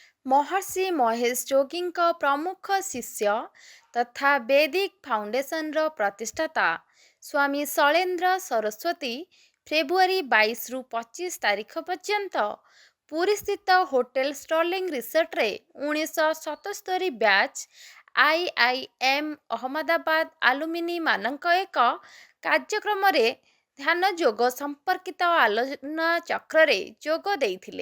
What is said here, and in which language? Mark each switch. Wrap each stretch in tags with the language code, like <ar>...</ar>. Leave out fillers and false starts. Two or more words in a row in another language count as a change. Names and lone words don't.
<or>महर्षि महेश जोगीଙ୍କ ପ୍ରମୁଖ ଶିଷ୍ୟ ତଥା ବୈଦିକ फाउंडेशनର ପ୍ରତିଷ୍ଠାତା ସ୍ୱାମୀ ଶୈଳେନ୍ଦ୍ର ସରସ୍ୱତୀ ଫେବୃଆରୀ 22ରୁ 25 ତାରିଖ ପର୍ଯ୍ୟନ୍ତ ପୁରୀସ୍ଥିତ ହୋଟେଲ ଷ୍ଟର୍ଲିଂ ରିସର୍ଟରେ 1977 ବ୍ୟାଚ୍ IIM ଅହମ୍ମଦାବାଦ ଆଲୁମିନି ମାନଙ୍କ ଏକ କାର୍ଯ୍ୟକ୍ରମରେ ଧ୍ୟାନ ଯୋଗ ସମ୍ପର୍କିତ ଆଲୋଚନା ଚକ୍ରରେ ଯୋଗ ଦେଇଥିଲେ।</or>